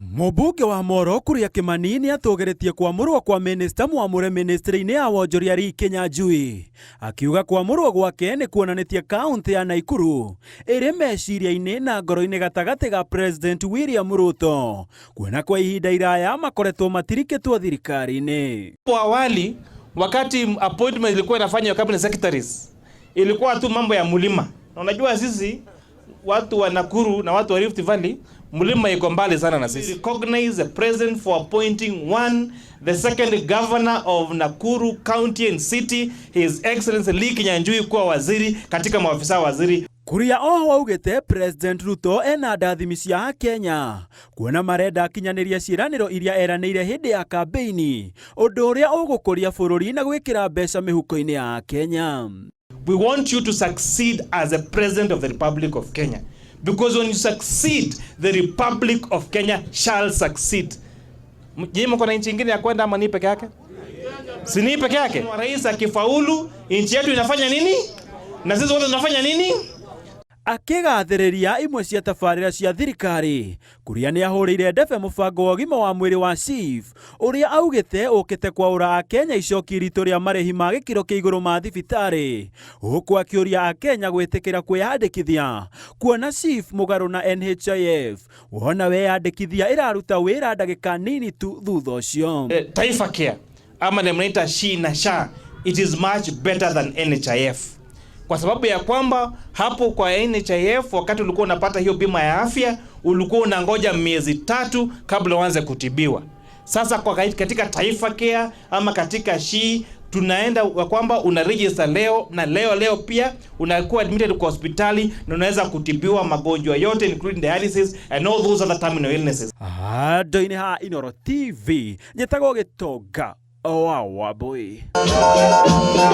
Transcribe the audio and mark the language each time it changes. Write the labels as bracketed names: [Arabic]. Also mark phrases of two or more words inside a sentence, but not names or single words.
[Kikuyu] Mũmbunge wa Moro Kuria Kimani nĩ atogeretie kwamũrwo kwa minista mwamũre ministry-inĩ ya wonjoria Lee Kinyanjui, akiuga kwamũrwo gwake nĩ kuonanĩtie kaunti ya Nakuru ĩrĩ meciria-inĩ na ngoro-inĩ gatagatĩ ga President William Ruto, kuona kwa ihinda iraya makoretwo matirikĩtwo thirikari-inĩ. [Swahili] Awali wakati appointment ilikuwa inafanywa [English] cabinet secretaries, [Swahili] ilikuwa tu mambo ya mulima. Na unajua sisi watu wa Nakuru na watu wa Rift Valley, mulima iko mbali sana na sisi. [English] Recognize the president for appointing the second governor of Nakuru County and City, His Excellency Lee Kinyanjui, [Swahili] kuwa waziri katika maafisa waziri. [Kikuyu] Kuria oho augite President Ruto ena ndathimi cia Kenya kuona marenda kinyanĩria ciĩranĩro iria eranĩire hĩndĩ ya kampeini, ũndũ ũrĩa ũgũkũria bũrũri na gwĩkĩra mbeca mĩhuko-inĩ ya Kenya. [English] We want you to succeed as a president of the Republic of Kenya, because when you succeed, the Republic of Kenya shall succeed. [Swahili] Jimo kuna nchi nyingine ya kwenda ama ni peke yake? Si ni peke yake? Rais akifaulu, nchi yetu inafanya nini? Na sisi wote tunafanya nini? [Kikuyu] Akigathĩrĩria imwe cia tabarĩra cia thirikari, Kuria nĩ ahũrĩire ndebe mũbango wa ũgima wa mwĩrĩ wa SHIF, ũrĩa augĩte ũkĩte kwaũra Akenya icoki ritũ rĩa marĩhi ma gĩkĩro kĩa igũrũ ma thibitarĩ, huku akĩũria Akenya gwĩtĩkĩra kwĩyandĩkithia, kuona SHIF mũgarũ na NHIF, wona weyandĩkithia ĩraruta wĩra ndagĩka nini tu thutha ũcio. [Swahili] Taifa Care ama mnaita SHI na SHA, [English] it is much better than NHIF. [Swahili] Kwa sababu ya kwamba hapo kwa NHIF wakati ulikuwa unapata hiyo bima ya afya ulikuwa unangoja miezi 3 kabla uanze kutibiwa. Sasa kwa katika Taifa Care ama katika SHI tunaenda kwamba una register leo na leo pia unakuwa admitted kwa hospitali na unaweza kutibiwa magonjwa yote [English] including dialysis and all those other terminal illnesses. [Kikuyu] Ndoine ha Inooro TV nyetagwo Gitonga wa Wambui.